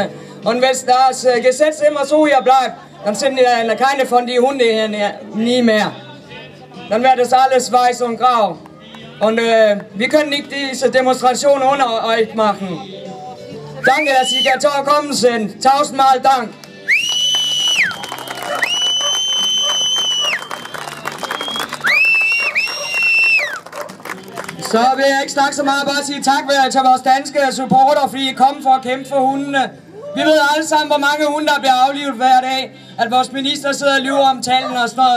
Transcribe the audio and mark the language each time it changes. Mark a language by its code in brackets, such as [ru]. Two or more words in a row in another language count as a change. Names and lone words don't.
[de] Und wenn das Gesetz immer so hier bleibt, dann sind keine von den Hunden hier nie mehr. Dann wird es alles weiß und grau. Und wir können nicht diese Demonstration ohne euch machen. Danke, dass Sie gekommen sind. Tausendmal Dank. [da] Så vil jeg ikke snakke så meget, bare sige tak til vores danske supporter, fordi I kom for at kæmpe for hundene. Vi ved alle sammen, hvor mange hunde, der bliver aflivet hver dag. At vores minister sidder og lyver om tallene og sådan noget.